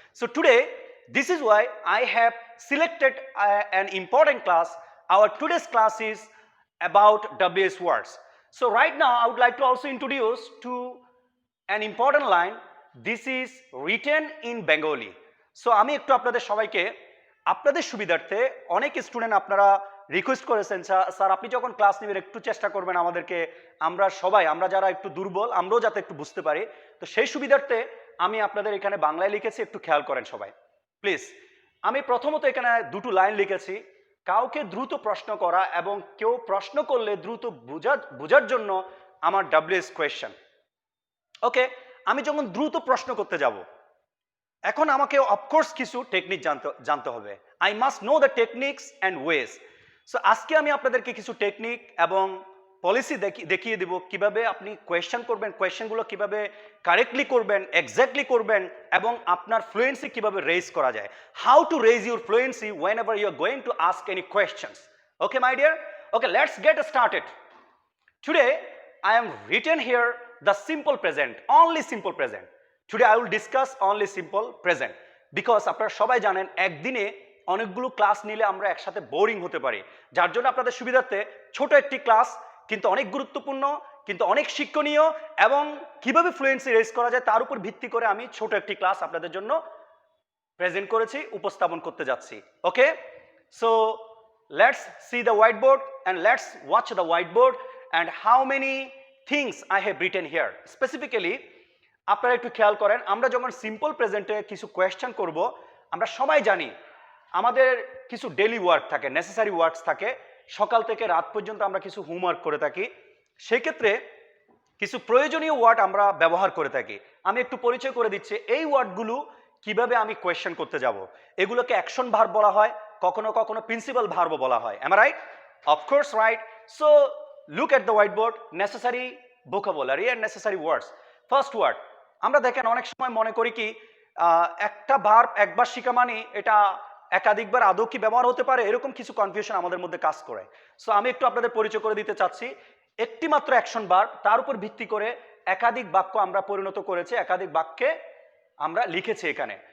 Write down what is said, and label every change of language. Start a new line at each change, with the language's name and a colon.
English: So today, this is why I have selected an important class. Our today's class is about WS words. So right now I would like to also introduce to an important line. This is written in Bengali.
Bangla: So আমি একটু আপনাদের সবাইকে আপনাদের সুবিধার্থে অনেক student আপনারা request করেছেন sir আপনি যখন ক্লাস নেবেন একটু চেষ্টা করবেন আমাদেরকে আমরা যারা একটু দুর্বল আমরাও যাতে একটু বুঝতে পারি, তো সেই সুবিধার্থে আমি আপনাদের এখানে বাংলায় লিখেছি, একটু খেয়াল করেন সবাই প্লিজ। আমি প্রথমত এখানে দুটো লাইন লিখেছি, কাউকে দ্রুত প্রশ্ন করা এবং কেউ প্রশ্ন করলে দ্রুত বোঝার জন্য আমার WS কোয়েশ্চেন। ওকে, আমি যখন দ্রুত প্রশ্ন করতে যাব, এখন আমাকে অফকোর্স কিছু টেকনিক জানতে হবে।
English: I must know the techniques and ways.
Bangla: So আজকে আমি আপনাদেরকে কিছু টেকনিক এবং পলিসি দেখিয়ে দিব কিভাবে আপনি কোয়েশ্চেন করবেন, কোয়েশ্চেনগুলো কিভাবে কারেক্টলি করবেন, এক্স্যাক্টলি করবেন এবং আপনার ফ্লুয়েন্সি কিভাবে রেজ করা যায়।
English: How to raise your fluency whenever you are going to ask any questions. Okay my dear, okay let's get started. Today I am written here the simple present, only simple present. Today I will discuss only simple present because আপনারা সবাই জানেন একদিনে অনেকগুলো class নিলে আমরা একসাথে boring হতে পারি, যার জন্য আপনাদের সুবিধার্থে ছোট একটি ক্লাস কিন্তু অনেক গুরুত্বপূর্ণ, কিন্তু অনেক শিক্ষণীয় এবং কিভাবে ফ্লুয়েন্সি রেজ করা যায় তার উপর ভিত্তি করে আমি ছোট একটি ক্লাস আপনাদের জন্য প্রেজেন্ট করেছি, উপস্থাপন করতে যাচ্ছি। Okay, so let's see the whiteboard and let's watch the whiteboard and how many things I have written here.
Bangla: Specifically আপনারা একটু খেয়াল করেন, আমরা যখন সিম্পল প্রেজেন্টে কিছু কোয়েশ্চেন করব, আমরা সবাই জানি আমাদের কিছু ডেইলি ওয়ার্ক থাকে, নেসেসারি ওয়ার্কস থাকে, সকাল থেকে রাত পর্যন্ত আমরা কিছু হোমওয়ার্ক করে থাকি, সেই ক্ষেত্রে কিছু প্রয়োজনীয় ওয়ার্ড আমরা ব্যবহার করে থাকি। আমি একটু পরিচয় করে দিচ্ছি এই ওয়ার্ডগুলো কিভাবে আমি কোয়েশ্চেন করতে যাব। এগুলোকে অ্যাকশন ভার্ব বলা হয়, কখনো কখনো প্রিন্সিপাল ভার্বও বলা হয়।
English: am I right? Of course right. So look at the whiteboard, necessary vocabulary and necessary words. First word,
Bangla: আমরা দেখেন অনেক সময় মনে করি কি একটা ভার্ব একবার শেখা মানে এটা একাধিকবার আদৌ কি ব্যবহার হতে পারে, এরকম কিছু কনফিউশন আমাদের মধ্যে কাজ করে। সো আমি একটু আপনাদের পরিচয় করে দিতে চাচ্ছি। একটি মাত্র অ্যাকশন ভার্ব, তার উপর ভিত্তি করে একাধিক বাক্য আমরা পরিণত করেছি, একাধিক বাক্যে আমরা লিখেছি এখানে।